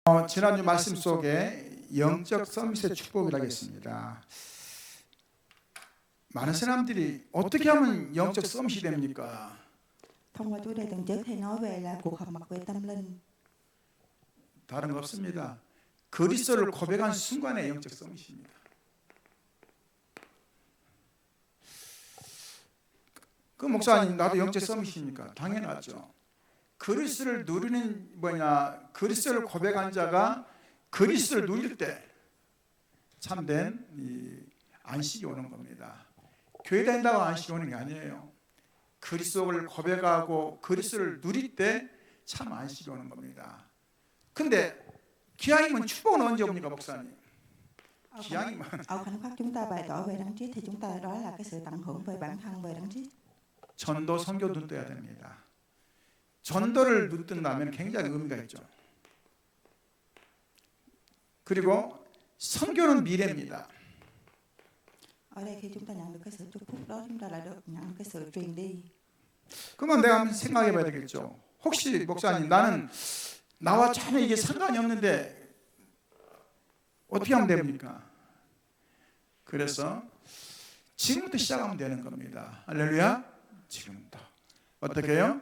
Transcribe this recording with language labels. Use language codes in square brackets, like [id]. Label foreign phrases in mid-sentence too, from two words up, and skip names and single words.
[ko] 지난주 말씀 속에 영적 서밋의 축복이라고 했습니다. 많은 사람들이 어떻게 하면 영적 서밋이 됩니까? [vi] Thông qua chủ đề tuần trước thầy nói về là cuộc họp mặt về tâm linh. [ko] 다른 거 없습니다. 그리스도를 고백한 순간에 영적 서밋입니다. 그 목사님 나도 영적 서밋입니까? 당연하죠. 그리스도를 누리는 그리스도를 고백한 자가 그리스도를 누릴 때 참된 안식이 오는 겁니다. 교회 다닌다고 안식이 오는 게 아니에요. 그리스도를 고백하고 그리스도를 누릴 때 참 안식이 오는 겁니다. 근데 기왕이면 축복은 언제 옵니까, 목사님? 기왕이면 [vi] Ở khoảnh khắc chúng ta bày tỏ về Đấng Christ thì chúng ta đó là cái sự tận hưởng về bản thân về Đấng Christ. [ko] 전도 선교 눈 떠야 됩니다. 전도를 눈 뜬다면 굉장히 의미가 있죠. 그리고 선교는 미래입니다. [vi] Ở đây khi chúng ta nhận được cái sự chúc phúc đó, chúng ta lại được nhận được cái sự truyền đi. [ko] 그러면 내가 한번 생각해 봐야 되겠죠. 혹시 목사님 나는 나와 전혀 이게 상관이 없는데 어떻게 하면 됩니까? 그래서 지금부터 시작하면 되는 겁니다. 할렐루야. 지금부터 어떻게 해요?